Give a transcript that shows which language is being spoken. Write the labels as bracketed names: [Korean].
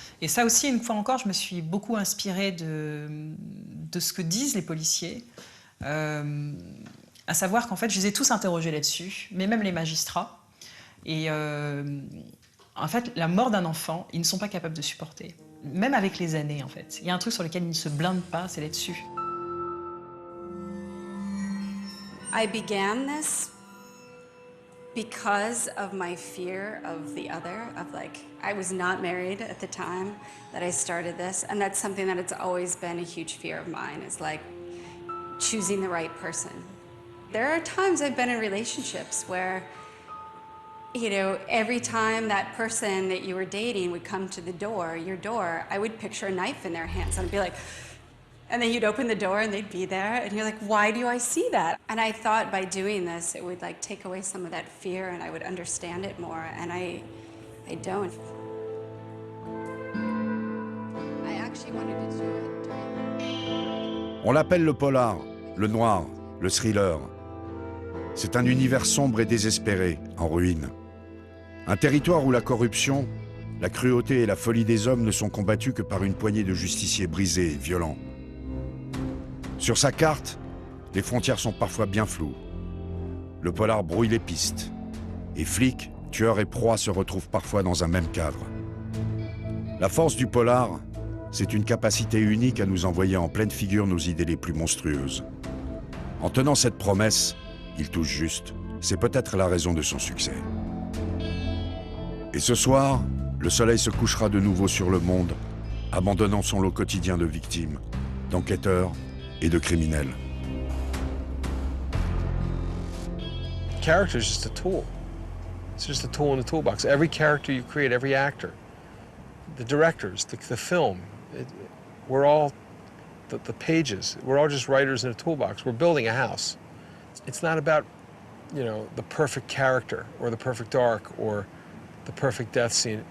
[French] Et ça aussi, une fois encore, je me suis beaucoup inspirée de ce que disent les policiers, à savoir qu'en fait, je les ai tous interrogés là-dessus, mais même les magistrats. Et en fait, la mort d'un enfant, ils ne sont pas capables de supporter. Même avec les années, en fait. Il y a un truc sur lequel ils ne se blindent pas, c'est là-dessus. [English] I began this because of my fear of the other, of like, I was not married at the time that I started this, and that's something that it's always been a huge fear of mine, is like choosing the right person. There are times I've been in relationships where, you know, every time that person that you were dating would come to the door, your door, I would picture a knife in their hands, and I'd be like, and then you'd open the door and they'd be there, and you're like, why do I see that? And I thought by doing this, it would like take away some of that fear and I would understand it more, and I don't. I actually wanted to do it. [French] On l'appelle le polar, le noir, le thriller. C'est un univers sombre et désespéré, en ruine. Un territoire où la corruption, la cruauté et la folie des hommes ne sont combattus que par une poignée de justiciers brisés et violents. Sur sa carte, les frontières sont parfois bien floues. Le polar brouille les pistes. Et flics, tueurs et proies se retrouvent parfois dans un même cadre. La force du polar, c'est une capacité unique à nous envoyer en pleine figure nos idées les plus monstrueuses. En tenant cette promesse, il touche juste. C'est peut-être la raison de son succès. Et ce soir, le soleil se couchera de nouveau sur le monde, abandonnant son lot quotidien de victimes, d'enquêteurs et de criminels. [English] Character is just a tool. It's just a tool in the toolbox. Every character you create, every actor, the directors, the film, we're all the pages. We're all just writers in a toolbox. We're building a house. It's not about, you know, the perfect character or the perfect arc or the perfect death scene.